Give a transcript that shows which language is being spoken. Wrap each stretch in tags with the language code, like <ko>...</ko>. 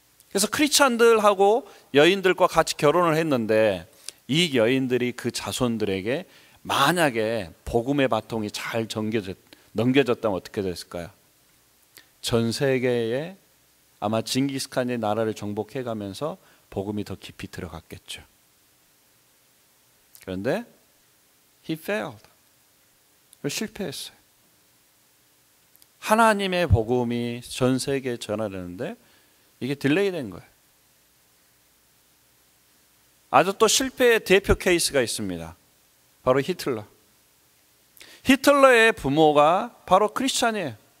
<ko>그래서 크리스찬들하고 여인들과 같이 결혼을 했는데, 이 여인들이 그 자손들에게 만약에 복음의 바통이 잘 넘겨졌다면 어떻게 됐을까요? 전 세계에 아마 징기스칸의 나라를 정복해 가면서 복음이 더 깊이 들어갔겠죠. 그런데</ko> <en>he failed.</en> <ko>실패했어요. 하나님의 복음이 전 세계에 전하려는데 이게 딜레이 된 거예요. 아주 또 실패의 대표 케이스가 있습니다. 바로 히틀러. 히틀러의 부모가 바로 크리스찬이에요.</ko>